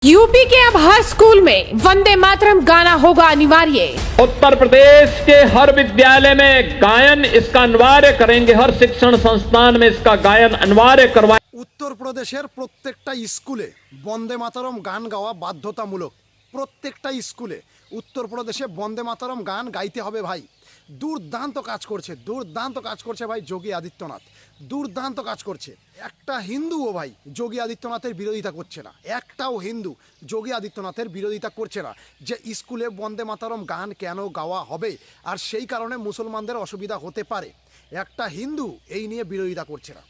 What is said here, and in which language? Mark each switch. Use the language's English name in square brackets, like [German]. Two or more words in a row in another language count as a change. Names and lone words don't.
[Hindi] यूपी के अब हर स्कूल में वंदे मातरम गाना होगा अनिवार्य। उत्तर प्रदेश के हर विद्यालय में गायन इसका अनिवार्य करेंगे। हर शिक्षण संस्थान में इसका गायन अनिवार्य करवाएं। [Bangla] উত্তর প্রদেশের প্রত্যেকটা স্কুলে বন্দে মাতরম গান গাওয়া বাধ্যতামূলক। প্রত্যেকটা স্কুলে উত্তর প্রদেশে বন্দে মাতরম গান গাইতে হবে ভাই। দুর্দান্ত কাজ করছে ভাই যোগী আদিত্যনাথ, দুর্দান্ত কাজ করছে। একটা হিন্দুও ভাই যোগী আদিত্যনাথের বিরোধিতা করছে না, একটাও হিন্দু যোগী আদিত্যনাথের বিরোধিতা করছে না যে স্কুলে বন্দে মাতরম গান কেন গাওয়া হবে আর সেই কারণে মুসলমানদের অসুবিধা হতে পারে। একটা হিন্দু এই নিয়ে বিরোধিতা করছে না।